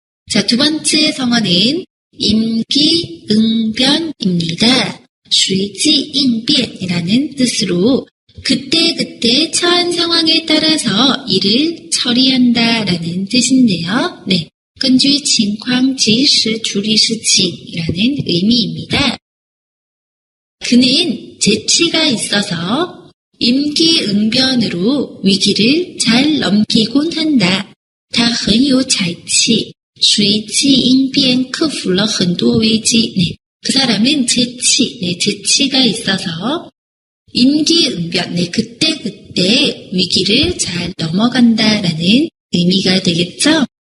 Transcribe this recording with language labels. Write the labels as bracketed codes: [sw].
[ko] 자, 두 번째 성어는 임기응변입니다. 随机应变이라는 뜻으로 그때그때 처한 상황에 따라서 일을 처리한다 라는 뜻인데요. [zh] 네, 根据情况及时处理事情 [ko] 이라는 의미입니다. 그는 재치가 있어서 임기응변으로 위기를 잘 넘기곤 한다. [zh] 他很有才气随机应变克服了很多危机 [ko] 네, 그 사람은 재치가 있어서 임기응변, 네, 그때그때 위기를 잘 넘어간다라는 의미가 되겠죠?